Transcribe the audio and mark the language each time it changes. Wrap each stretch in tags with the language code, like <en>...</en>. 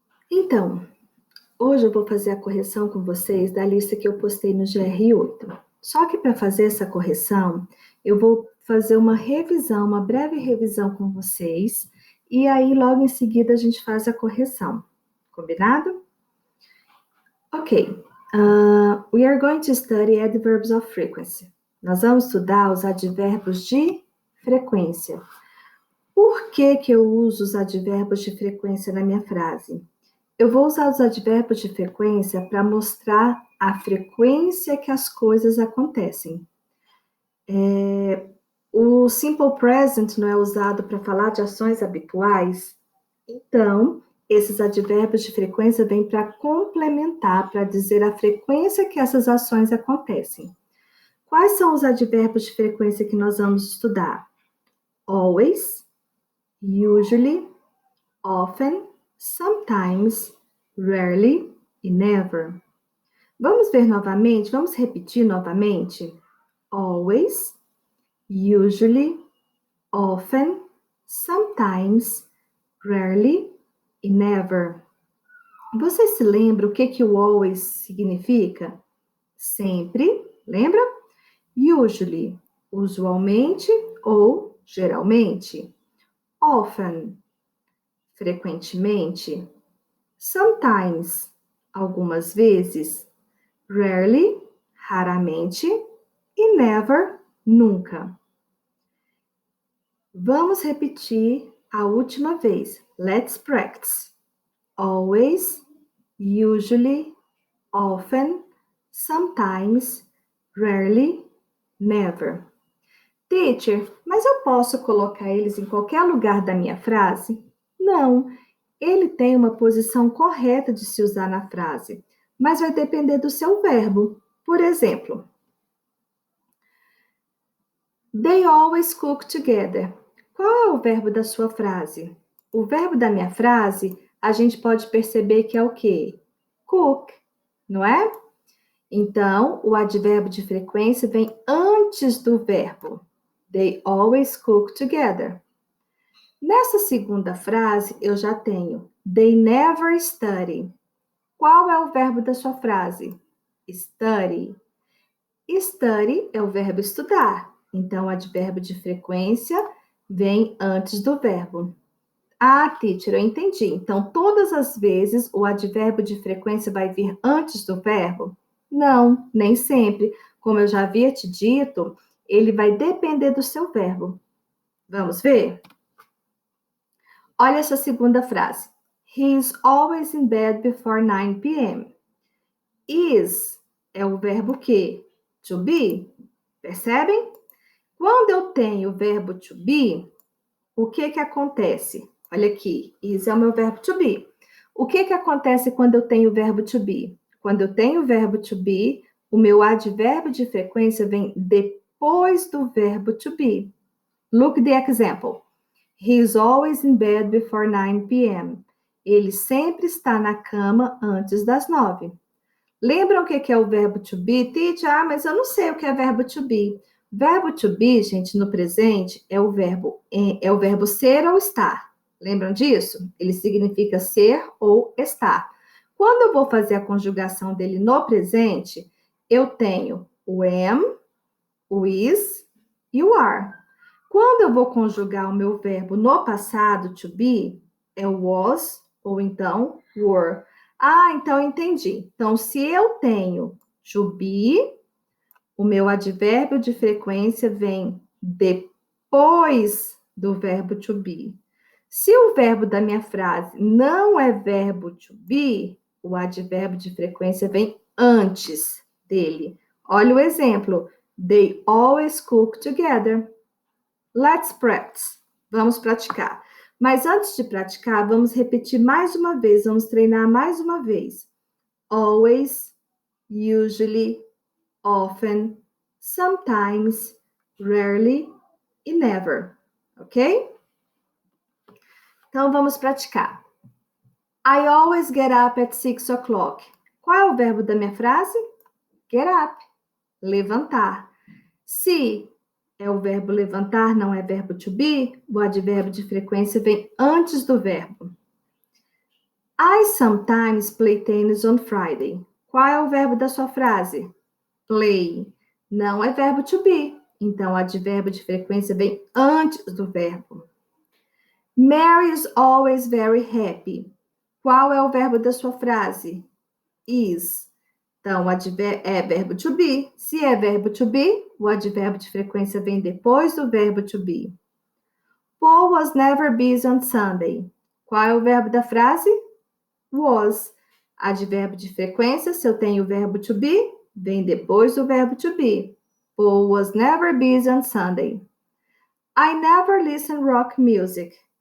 <pt>Então, hoje eu vou fazer a correção com vocês da lista que eu postei no GR8. Só que para fazer essa correção, eu vou fazer uma revisão, uma breve revisão com vocês, e aí logo em seguida a gente faz a correção. Combinado? Ok.</pt> <en>We are going to study adverbs of frequency.</en> <pt>Nós vamos estudar os advérbios de frequência. Por que eu uso os advérbios de frequência na minha frase? Eu vou usar os advérbios de frequência para mostrar a frequência que as coisas acontecem. O simple present não é usado para falar de ações habituais? Então, esses advérbios de frequência vêm para complementar, para dizer a frequência que essas ações acontecem. Quais são os advérbios de frequência que nós vamos estudar?</pt> <en>Always, usually, often, sometimes, rarely e never.</en> <pt>Vamos ver novamente? Vamos repetir novamente?</pt> <en>Always, usually, often, sometimes, rarely e never.</en> <pt>Você se lembra o que o always significa? Sempre, lembra? Usually, usualmente ou geralmente. Often, frequentemente. Sometimes, algumas vezes. Rarely, raramente. E never, nunca. Vamos repetir a última vez.</pt> <en>Let's practice. Always, usually, often, sometimes, rarely, never.</en> <pt>Teacher, mas eu posso colocar eles em qualquer lugar da minha frase? Não, ele tem uma posição correta de se usar na frase, mas vai depender do seu verbo. Por exemplo,</pt> <en>they always cook together.</en> <pt>Qual é o verbo da sua frase? O verbo da minha frase, a gente pode perceber que é o quê? Cook, não é? Então, o advérbio de frequência vem antes do verbo.</pt> <en>They always cook together.</en> <pt>Nessa segunda frase, eu já tenho</pt> <en>they never study.</en> <pt>Qual é o verbo da sua frase? Study. Study é o verbo estudar. Então, o advérbio de frequência vem antes do verbo. Ah, teacher, eu entendi. Então, todas as vezes o advérbio de frequência vai vir antes do verbo? Não, nem sempre. Como eu já havia te dito, ele vai depender do seu verbo. Vamos ver? Olha essa segunda frase.</pt> <en>He is always in bed before 9 p.m.</en> <pt>Is é o verbo que? To be. Percebem? Quando eu tenho o verbo to be, o que acontece? Olha aqui, is é o meu verbo to be. O que acontece quando eu tenho o verbo to be? Quando eu tenho o verbo to be, o meu advérbio de frequência vem depois do verbo to be.</pt> <en>Look the example. He is always in bed before 9 p.m.</en> <pt>Ele sempre está na cama antes das 9. Lembram o que é o verbo to be? Teacher, mas eu não sei o que é verbo to be. Verbo to be, gente, no presente, é o verbo ser ou estar. Lembram disso? Ele significa ser ou estar. Quando eu vou fazer a conjugação dele no presente, eu tenho o am, o is e o are. Quando eu vou conjugar o meu verbo no passado, to be, é o was ou então were. Ah, então entendi. Então, se eu tenho to be, o meu advérbio de frequência vem depois do verbo to be. Se o verbo da minha frase não é verbo to be, o advérbio de frequência vem antes dele. Olha o exemplo.</pt> <en>They always cook together. Let's practice.</en> <pt>Vamos praticar. Mas antes de praticar, vamos repetir mais uma vez. Vamos treinar mais uma vez.</pt> <en>Always, usually, often, sometimes, rarely e never. Ok?</en> <pt>Então, vamos praticar.</pt> <en>I always get up at 6 o'clock.</en> <pt>Qual é o verbo da minha frase? Get up. Levantar. Se É o verbo levantar, não é verbo to be? O advérbio de frequência vem antes do verbo.</pt> <en>I sometimes play tennis on Friday.</en> <pt>Qual é o verbo da sua frase? Play. Não é verbo to be. Então, o advérbio de frequência vem antes do verbo.</pt> <en>Mary is always very happy.</en> <pt>Qual é o verbo da sua frase? Is. Então, é verbo to be. Se é verbo to be, o advérbio de frequência vem depois do verbo to be.</pt> <en>Paul was never busy on Sunday.</en> <pt>Qual é o verbo da frase? Was. Advérbio de frequência, se eu tenho o verbo to be, vem depois do verbo to be.</pt> <en>Paul was never busy on Sunday. I never listen rock music.</en>